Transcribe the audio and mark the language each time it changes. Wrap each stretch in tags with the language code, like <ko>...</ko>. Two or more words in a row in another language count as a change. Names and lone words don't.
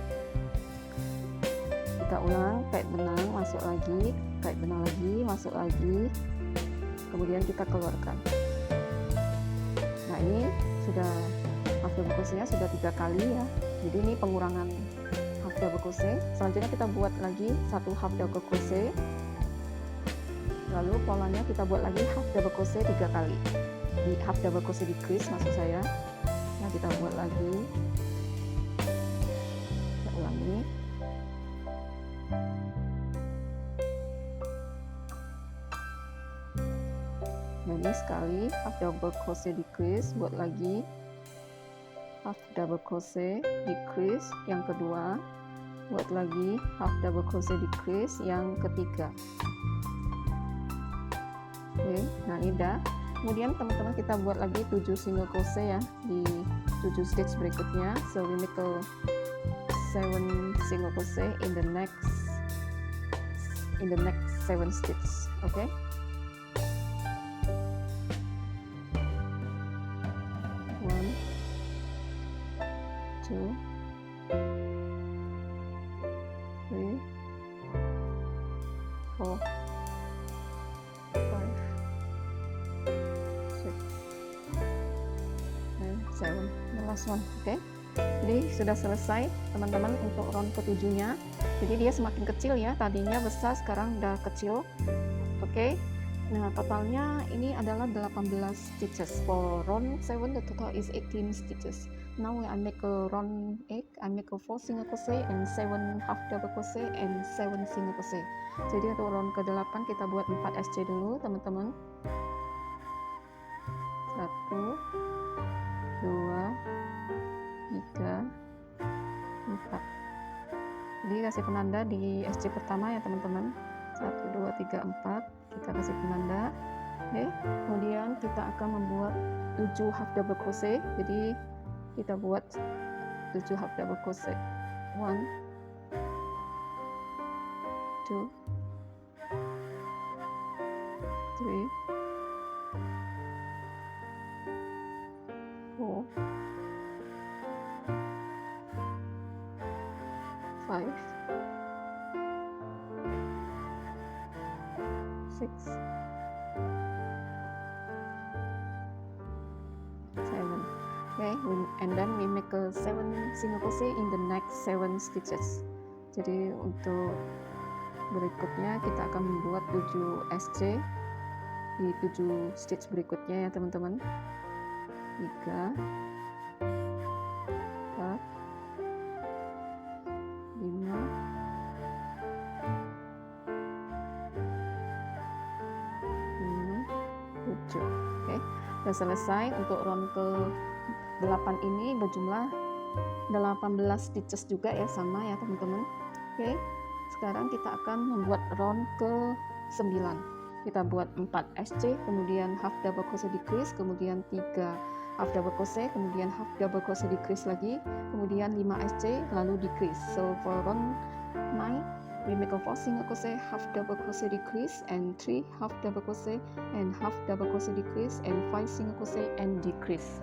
<id>Kita ulang, kait benang, masuk lagi, kait benang lagi, masuk lagi, kemudian kita keluarkan. Nah, ini sudah</id> <en>half double crochet-</en> <id>nya sudah 3 kali ya. Jadi ini pengurangan</id> <en>half double crochet.</en> <id>Selanjutnya kita buat lagi 1</id> <en>half double crochet.</en> <id>Lalu polanya kita buat lagi</id> <en>half double crochet</en> <id>3 kali. Di</id> <en>half double crochet decrease</en> <id>maksud saya. Nah, kita buat lagi. Kita ulangi. Nah, ini sekali</id> <en>half double crochet decrease,</en> <id>buat lagi</id> <en>half double crochet decrease</en> <id>yang kedua, buat lagi</id> <en>half double crochet decrease</en> <id>yang ketiga. Oke, nah ini dah. Kemudian teman-teman kita buat lagi 7</id> <en>single crochet</en> <id>ya di 7 stitch berikutnya.</id> <en>So we make a 7 single crochet in the next 7 stitch. Okay. Two, 3, 4, 5, 6, and 7. The last one,</en> <id>oke. Jadi sudah selesai teman-teman untuk round ketujuhnya. Jadi dia semakin kecil ya, tadinya besar sekarang udah kecil. Oke. Nah, totalnya ini adalah 18 stitches.</id> <en>For round 7 the total is 18 stitches. Now I make a round 8, I make a 4 single crochet and 7 half double crochet and 7 single crochet.</en> <id>Jadi untuk round ke-8 kita buat 4 SC dulu teman-teman. 1, 2, 3, 4. Jadi kasih penanda di SC pertama ya teman-teman. 1, 2, 3, 4. Kita kasih penanda. Oke, kemudian kita akan membuat 7</id> <en>half double crochet.</en> <id>Jadi kita buat 7</id> <en>half double crochet.</en> <id>1, 2, 3, 4, 5, 6, 7.</id> <en>Okay, and then we make a 7 single crochet in the next 7 stitches.</en> <id>Jadi untuk berikutnya kita akan membuat 7 SC di 7 stitch berikutnya ya teman-teman. 3, 4, 5, 7. Oke, sudah selesai. Untuk round ke 8 ini berjumlah 18 stitches juga ya, sama ya teman-teman. Oke, sekarang kita akan membuat round ke 9. Kita buat 4 SC, kemudian</id> <en>half double crochet decrease,</en> <id>kemudian 3</id> <en>half double crochet,</en> <id>kemudian</id> <en>half double crochet decrease</en> <id>lagi, kemudian 5 SC, lalu decrease.</id> <en>So for round 9 we make a 4 single crochet, half double crochet decrease, and 3 half double crochet and half double crochet decrease, and 5 single crochet and decrease.</en>